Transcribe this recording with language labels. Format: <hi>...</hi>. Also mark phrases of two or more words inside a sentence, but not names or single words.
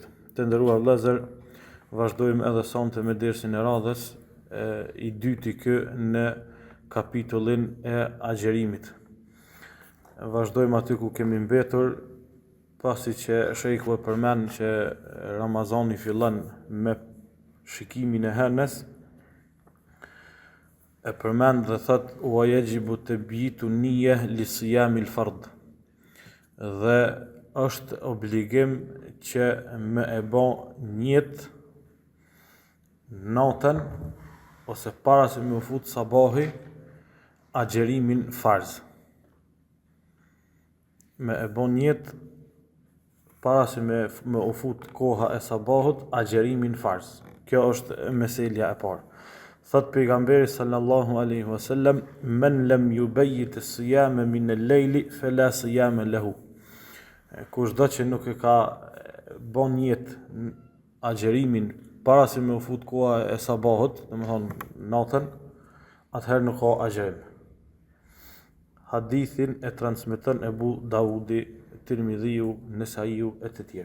<sq>Të nderuar vëllezër, vazhdojmë edhe sonte me dersin e radhës i dyti kë në kapitullin e agjerimit. Vazhdojmë aty ku kemi mbetur, pasi që shejku e përmend që Ramazani fillon me shikimin e hënës, e përmend dhe thot</sq> <ar>وتجب تبييت النية لصيام الفرض.</ar> <sq>Dhe është obligim që me e bë niyet natën ose para se me u fut sabahi agjerimin farz. Me e bën niyet para se me u fut koha e sabahut agjerimin farz. Kjo është meselja e parë. Thot pejgamberi</sq> <ar>صلى الله عليه وسلم من لم يبيت الصيام من الليل فلا صيام له.</ar> <sq>Kushdo që nuk e ka bën niyet agjerimin para se me u fut koha e sabahut, domethënë natën, atëherë nuk ka agjerim. Hadithin e transmeton Ebu Davudi, Tirmidhiu, Nesaiu e të tjerë.</sq>